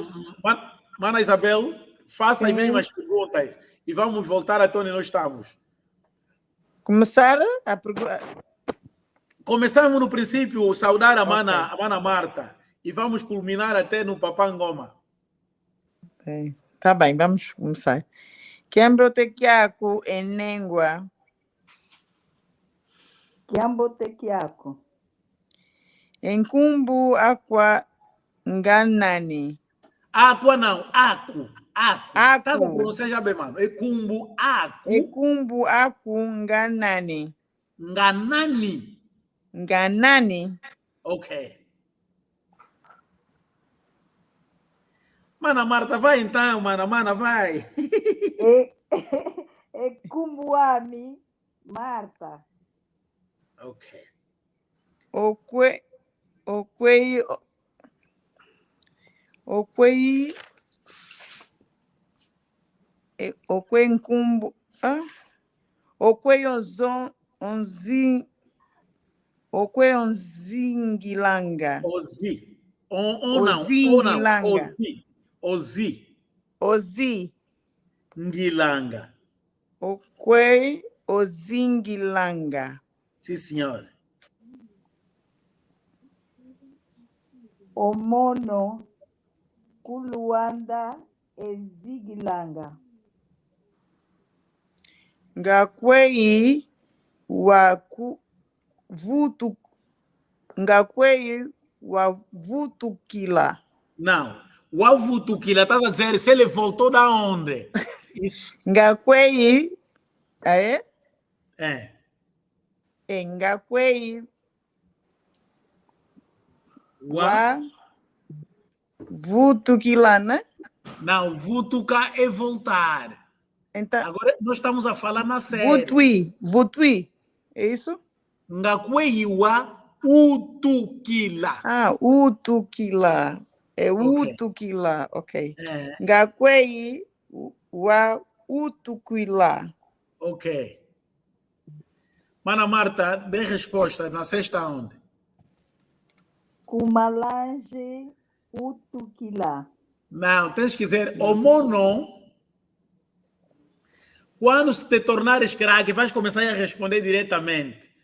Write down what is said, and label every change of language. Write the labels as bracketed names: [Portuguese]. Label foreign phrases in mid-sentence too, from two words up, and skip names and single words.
[Portuguese] Mana Isabel, faça as mesmas perguntas e vamos voltar até onde nós estamos. Começar a pergunta. Começamos no princípio, saudar a Mana Marta e vamos culminar até no Papa Ngoma. Tá bem, vamos começar. [Kongo] Kiambotekiako enengwa. Kiambotekiako. Enkumbu aqua nganani. [Portuguese] Aqua não, Aku. [Kongo] Aku. [Portuguese] Pronunciar já bem, mano. [Kongo] Ekumbu Aku. Ekumbu Aku nganani. Nganani. [Portuguese] Ok. Mana Marta, vai então, Mana, vai. [Kongo] Ekumbuami Marta. [Portuguese] Ok. [Kongo] Okwe nkumbu. Okwe onzingilanga. Ozi. Ngilanga. Okwe ozingilanga. [Portuguese] Sim, senhor. [Kongo] Omono kuluanda ezigilanga. Ngakwei wavutukila. [Portuguese] Não. Wavutukila, estás a dizer se ele voltou da onde? Isso. [Kongo] Ngakwei. É? Ngakwei. [Portuguese] Vutukila, né? Não, vutuka é voltar. Então, agora nós estamos a falar na série. Vutui. É isso? [Kongo] Ngakwei wa utukila. [Portuguese] Utukila. É utukila, ok. [Kongo] Ngakwei wa utukila. [Portuguese] Ok. Mana Marta, dê resposta. Nasceste aonde? [Kongo] Kumalange utukila. [Portuguese] Não, tens que dizer omono. Quando te tornares craque, vais começar a responder diretamente.